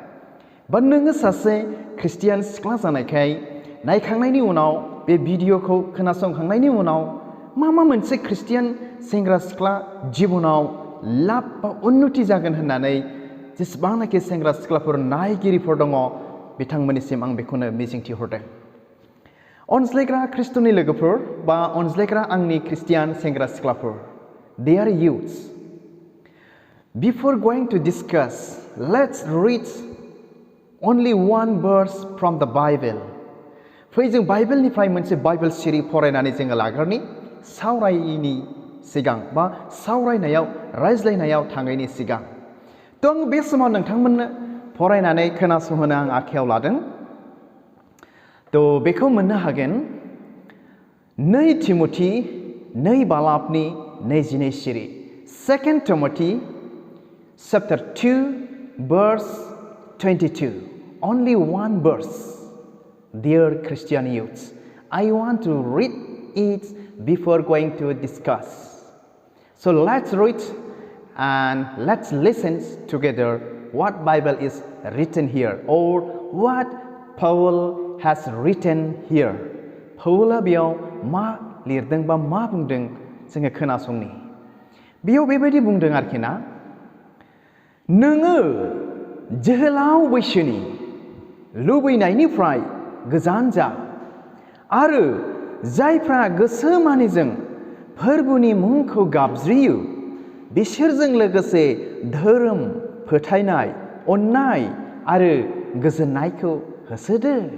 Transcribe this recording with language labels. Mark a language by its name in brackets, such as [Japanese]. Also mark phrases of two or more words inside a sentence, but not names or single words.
[Bodo] बा नोङो सासे ख्रिस्टियान सिख्ला जानायखाय नायखांनायनि उनाव बे भिडिअखौ खोनासंखांनायनि उनाव मा मोनसे ख्रिस्टियान सेंग्रा सिख्ला जिबनाव लाब बा उन्नति जागोन होननानै जेसेबांनाखि सेंग्रा सिख्लाफोर नायगिरिफोर दङ बिथांमोननिसिम आं बेखौनो मिजिंथिहरदों अनज्लायग्रा ख्रिस्टनि लोगोफोर बा अनज्लायग्रा आंनि ख्रिस्टियान सेंग्रा सिख्लाफोर [English] they are youths before going to discuss let's read only one verse from the Bible [Bodo] फै जों बाइबेलनिफ्राय मोनसे बाइबेल सिरि फरायनानै जोङो लाग्रोनि सावरायनि सिगां बा सावरायनायाव रायज्लायनायाव थाङैनि सिगां थ' आं बे समाव नोंथांमोननो फरायनानै खोनासंहोनो आं आखायाव लादों थ' बेखौ मोननो हागोन 2 तिमथि 2 बालाबनि 22 सिरि [English] 2 Timothy chapter 2 verse 22 only one verse dear Christian youths I want to read it before going to discuss so let's read and let's listen together what Bible is written here or what Paul has written here [Bodo] Paulआ बेयाव मा लिरदों बा मा बुंदों जोङो खोनासंनि बेयाव बेबायदि बुंदों आरोखि ना नोङो जोहोलाव बैसोनि लुबैनायनिफ्राय गोजान जा आरो जायफ्रा गोसो मानिजों फोरबोनि मुंखौ गाबज्रियो बिसोरजों लोगोसे धोरोम फोथायनाय अननाय आरो गोजोननायखौ होसोदो